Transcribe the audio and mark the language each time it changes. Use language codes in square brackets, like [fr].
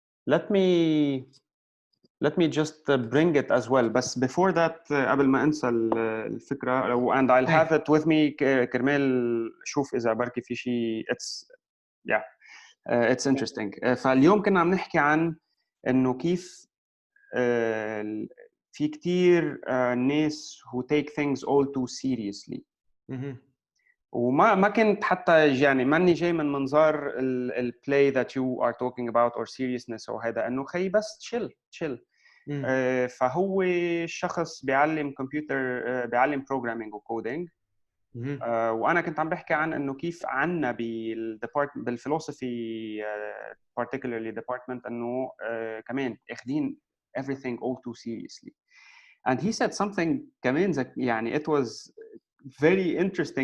[en] Let me just bring it as well. But before that, [ar] قبل ما انسى الفكرة, [en] and I'll have it with me [ar] كرمال شوف إذا بركي في شيء. [en] It's interesting. [ar] فاليوم كنا عم نحكي عن إنه كيف في كتير ناس [en] who take things all too seriously. [ar] وما كنت حتى يعني ماني جاي من منظار البلاي [en] that you are talking about or seriousness [ar] او هذا, انه خي بس chill. فهو الشخص بيعلم كمبيوتر, بيعلم programming وكودينج, وانا كنت عم بحكي عن انه كيف عنا بالفلسفي particularly department انه كمان اخذين [en] everything all too seriously. And he said something [ar] كمان يعني [en] it was very interesting.